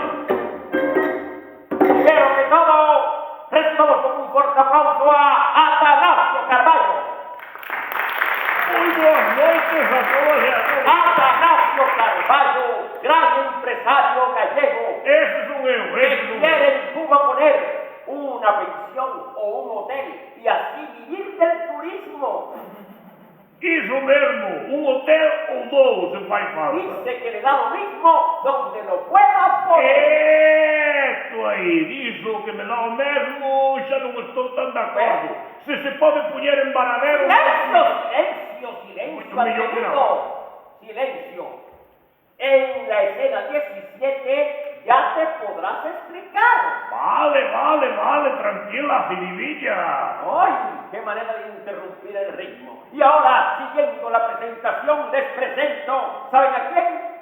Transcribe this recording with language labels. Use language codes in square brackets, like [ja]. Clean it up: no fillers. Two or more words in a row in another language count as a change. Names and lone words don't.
[es] Primero que todo, recibamos con un fuerte aplauso a Atanasio Carballo. Muy buenas noches a todos y a todos. Atanasio Carballo, gran empresario gallego. Ese es un Que héroe. quiere en Cuba poner una pensión o un hotel y así vivir del turismo. [gl] Iso mesmo, un hotel ou dous se fai falta. [es] Dice que le da lo mismo donde lo pueda poner. [gl] Esto aí, diso que me dá o mesmo, xa non estou tan de acordo. Se pode poñer en varadero... [es] Silencio, Mucho millón que amigo. Silencio. En la escena 17 ya te podrás explicar. Vale, tranquila, jiribilla. ¡Ay! ¡Qué manera de interrumpir el ritmo! Y ahora, siguiendo la presentación, les presento, ¿saben a quién?